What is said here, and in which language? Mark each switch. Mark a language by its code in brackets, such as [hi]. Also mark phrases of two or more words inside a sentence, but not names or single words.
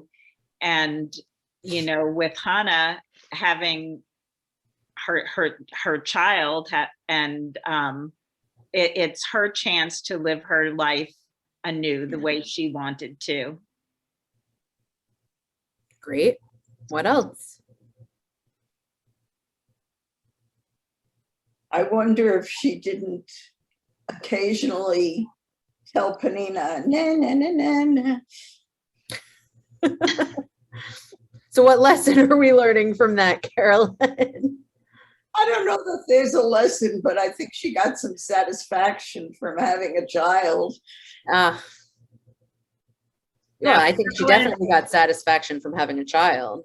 [en] And, with Hannah having her child and it's her chance to live her life anew the way she wanted to. Great. What else? I wonder if she didn't occasionally tell Penina, na, na, na, na, na. So what lesson are we learning from that, Carolyn? I don't know that there's a lesson, but I think she got some satisfaction from having a child. Yeah, I think she definitely got satisfaction from having a child.